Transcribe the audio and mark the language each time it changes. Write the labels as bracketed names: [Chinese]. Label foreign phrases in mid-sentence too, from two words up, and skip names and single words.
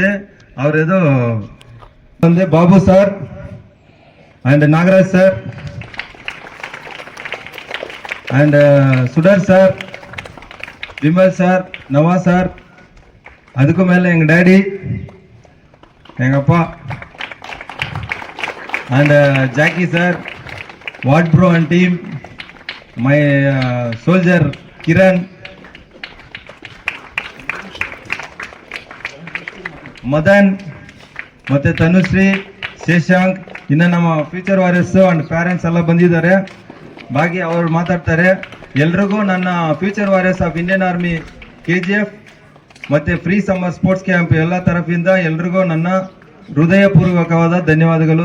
[Tamil] அவர் ஏதோ வந்து பாபு சார் அண்ட் நாகராஜ் சார் அண்ட் சுடர் சார், விமல் சார், நவாஸ் சார், அதுக்கு மேலே எங்கள் டேடி, எங்கள் அப்பா அண்ட் ஜாக்கி சார், வாட் ப்ரோ [English] and team, my soldier [Tamil] கிரண், [Kannada] ಮದನ್ ಮತ್ತೆ ತನುಶ್ರೀ, ಶೇಷಾಂಕ್, ಇನ್ನು ನಮ್ಮ [English] future warriors and parents [Kannada] ಎಲ್ಲ ಬಂದಿದ್ದಾರೆ. ಬಾಗಿ ಅವರು ಮಾತಾಡ್ತಾರೆ. ಎಲ್ರಿಗೂ ನನ್ನ ಫ್ಯೂಚರ್ ವಾರಿಯರ್ಸ್ ಆಫ್ ಇಂಡಿಯನ್ ಆರ್ಮಿ KGF ಮತ್ತೆ [English] free summer sports camp [Kannada] ಎಲ್ಲ ತರಫಿಂದ ಎಲ್ರಿಗೂ ನನ್ನ ಹೃದಯಪೂರ್ವಕವಾದ ಧನ್ಯವಾದಗಳು.